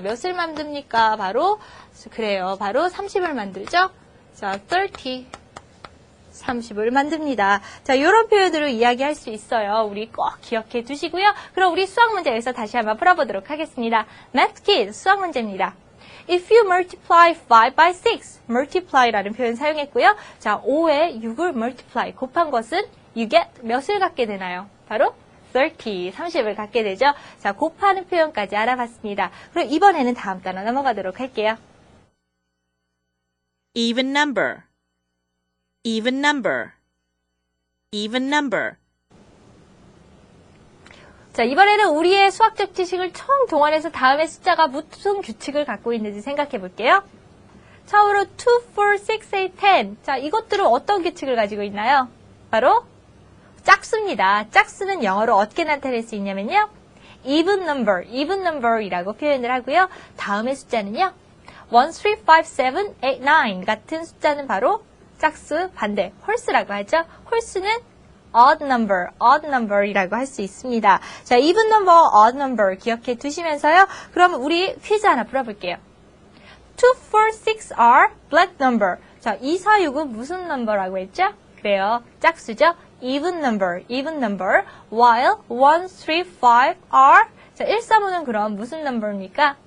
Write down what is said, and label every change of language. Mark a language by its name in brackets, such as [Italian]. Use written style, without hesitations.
[Korean] 몇을 만듭니까? 바로, 그래요. 바로 30을 만들죠? 자, 30, 30을 만듭니다. 자, 이런 표현으로 이야기할 수 있어요. 우리 꼭 기억해 두시고요. 그럼 우리 수학 문제 여기서 다시 한번 풀어보도록 하겠습니다. Math Kids 수학 문제입니다. [English] If you multiply 5 by 6, [Korean] multiply라는 표현 사용했고요. 자, 5에 6을 multiply, 곱한 것은 [English] you get [Korean] 몇을 갖게 되나요? 바로 30, 30을 갖게 되죠. 자, 곱하는 표현까지 알아봤습니다. 그럼 이번에는 다음 단어 넘어가도록 할게요. [English] Even number. Even number. Even number. [Korean] 자, 이번에는 우리의 수학적 지식을 총 동원해서 다음에 숫자가 무슨 규칙을 갖고 있는지 생각해 볼게요. 처음으로 2, 4, 6, 8, 10. 자, 이것들은 어떤 규칙을 가지고 있나요? 바로 짝수입니다. 짝수는 영어로 어떻게 나타낼 수 있냐면요. even number이라고 표현을 하고요. 다음의 숫자는요. 1, 3, 5, 7, 8, 9 같은 숫자는 바로 짝수 반대, 홀수라고 하죠. 홀수는 odd number이라고 할 수 있습니다. 자, even number, odd number 기억해 두시면서요. 그럼 우리 퀴즈 하나 풀어볼게요. [English] 2, 4, 6 are black number. [Korean] 자, 2, 4, 6은 무슨 넘버라고 했죠? 그래요. 짝수죠. even number. [English] while 1, 3, 5 are. [Korean] 자, 1, 3, 5는 그럼 무슨 넘버입니까?